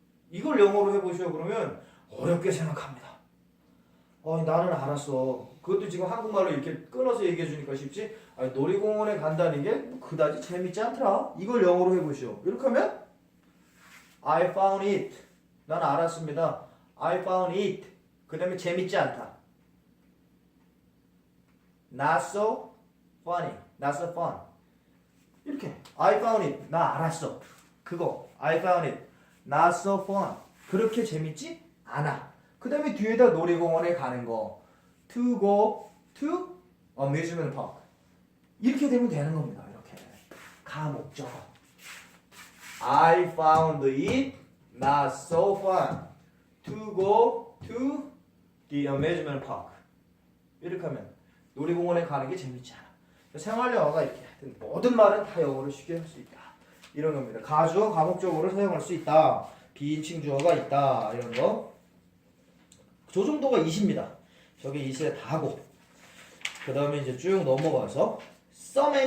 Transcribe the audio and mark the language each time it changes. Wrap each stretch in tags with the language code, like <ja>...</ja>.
<ko>이걸 영어로 해보시오. 그러면 어렵게 생각합니다. 나는 알았어. 그것도 지금 한국말로 이렇게 끊어서 얘기해 주니까 쉽지? 놀이공원에 간다는 게 그다지 재밌지 않더라. 이걸 영어로 해보시오. 이렇게 하면</ko> <en>I found it.</en> <ko>난 알았습니다.</ko> <en>I found it.</en> <ko>그 다음에 재밌지 않다.</ko> <en>Not so funny. Not so fun. 이렇게 I found it.</en> <ko>나 알았어.</ko> <en>그거 I found it. Not so fun.</en> <ko>그렇게 재밌지 않아. 그 다음에 뒤에다 놀이공원에 가는 거</ko> <en>to go to amusement park</en> <ko>이렇게 되면 되는 겁니다. 이렇게 가 목적어</ko> <en>I found it not so fun to go to the amusement park</en> <ko>이렇게 하면 놀이공원에 가는 게 재밌지 않아. 생활 영어가 이렇게 모든 말은 다 영어로 쉽게 할 수 있다. 이런 겁니다. 가주어 가목적으로 사용할 수 있다. 비인칭 주어가 있다. 이런 거. 저 정도가 is입니다. 저게 is에 다고. 그 다음에 이제 쭉 넘어가서 so many</ko>